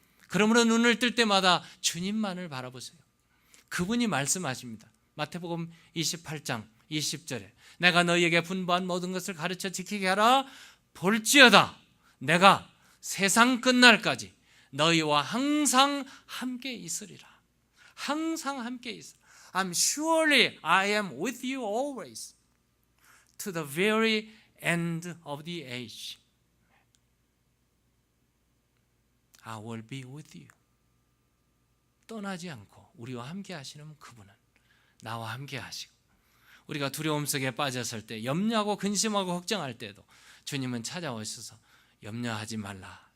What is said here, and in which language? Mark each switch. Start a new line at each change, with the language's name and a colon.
Korean: 그러므로 눈을 뜰 때마다 주님만을 바라보세요. 그분이 말씀하십니다. 마태복음 28장 20절에 내가 너희에게 분부한 모든 것을 가르쳐 지키게 하라. 볼지어다 내가 세상 끝날까지 너희와 항상 함께 있으리라. 항상 함께 있으리라.
English: I'm surely I am with you always to the very end of the age. I will be with you.
Korean: 떠나지 않고 우리와 함께 하시는 그분은 나와 함께 하시고, 우리가 두려움 속에 빠졌을 때, 염려하고 근심하고 걱정할 때도 주님은 찾아오셔서 염려하지 말라.